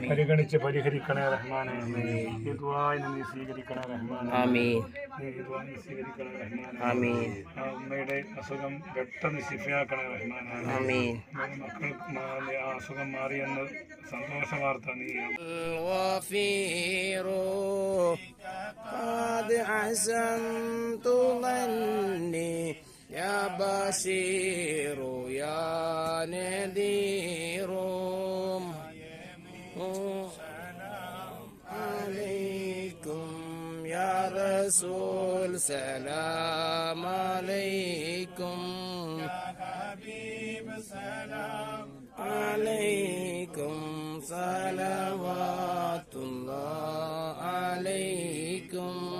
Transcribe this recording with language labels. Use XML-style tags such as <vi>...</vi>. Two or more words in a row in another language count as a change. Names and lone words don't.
<ml>പരിഗണിക്കണേ റഹ്മാനെ. ഈ ദുആഇനെ നീ സ്വീകരിക്കണേ റഹ്മാനെ. നീ ഈ ദുആഇനെ സ്വീകരിക്കണേ റഹ്മാനെ. അമ്മയുടെ അസുഖം പെട്ടെന്ന് ശിഫയാക്കണേ റഹ്മാനെ. മക്കൾക്ക് ആ അസുഖം മാറിയെന്ന് സന്തോഷ വാർത്ത നീ.</ml> <ar>يا بشير يا نذير سلام عليكم يا رسول سلام عليكم يا حبيب سلام عليكم صلوات الله عليكم</ar>